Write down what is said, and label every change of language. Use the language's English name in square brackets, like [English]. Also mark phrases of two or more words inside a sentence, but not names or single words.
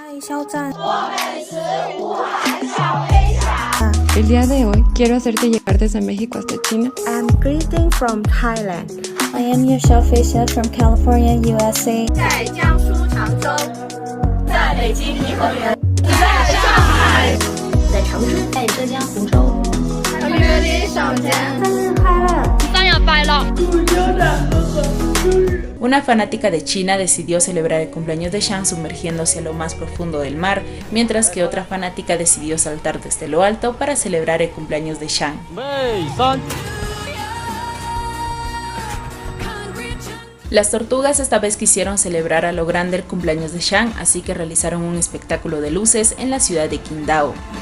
[Spanish] El día de hoy quiero hacerte llegar desde México hasta China. [English] I'm greeting from Thailand. I am your Xiaofei from California, USA. [Chinese] 在江苏常州，在北京颐和园，在上海，在长春，在浙江湖州。祝你生日快乐！ [Spanish] Una fanática de China decidió celebrar el cumpleaños de Shang sumergiéndose a lo más profundo del mar, mientras que otra fanática decidió saltar desde lo alto para celebrar el cumpleaños de Shang. Las tortugas esta vez quisieron celebrar a lo grande el cumpleaños de Shang, así que realizaron un espectáculo de luces en la ciudad de Qingdao.